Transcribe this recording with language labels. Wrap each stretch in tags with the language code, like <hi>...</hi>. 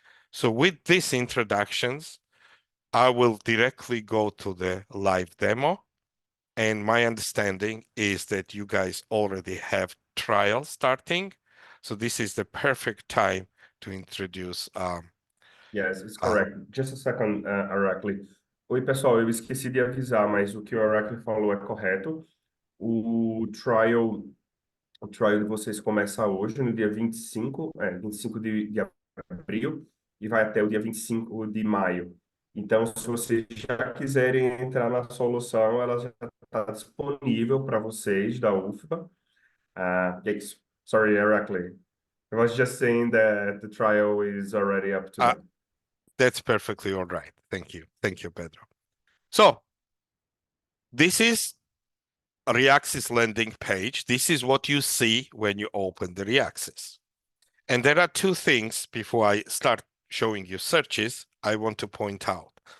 <en>So with these introductions, I will directly go to the live demo. And my understanding is that you guys already have trial starting. So this is the perfect time to introduce Yes, it's correct. Just a second, Araceli.</en> <pt>Oi, pessoal, eu esqueci de avisar, mas o que o Araceli falou é correto. O trial, o trial de vocês começa hoje, no dia 25 de abril, e vai até o dia 25 de maio. Então, se vocês já quiserem entrar na solução, ela já está disponível para vocês da UFBA.</pt> <en>Yes. Sorry, Heracles. I was just saying that the trial is already up to date. That's perfectly all right. Thank you. Thank you, Pedro. So this is a Reaxys landing page. This is what you see when you open the Reaxys. And there are two things before I start showing you searches I want to point out.</en>